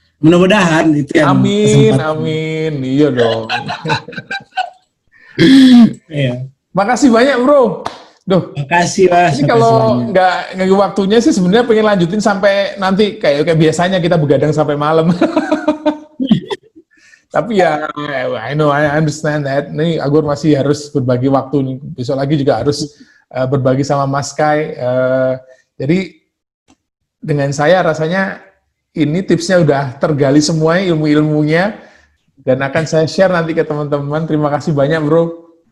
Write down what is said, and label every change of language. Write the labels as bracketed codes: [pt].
[id] Mudah-mudahan itu yang amin iya dong. Iya. Makasih banyak bro. Duh, makasih Mas. Ini kalau nggak waktunya sih sebenarnya pengen lanjutin sampai nanti kayak biasanya kita begadang sampai malam. Tapi ya, [en] I understand that. [id] Nih Agur masih harus berbagi waktu nih. Besok lagi juga harus berbagi sama Mas Kai. Jadi dengan saya rasanya ini tipsnya udah tergali semua ilmu-ilmunya dan akan saya share nanti ke teman-teman. Terima kasih banyak bro.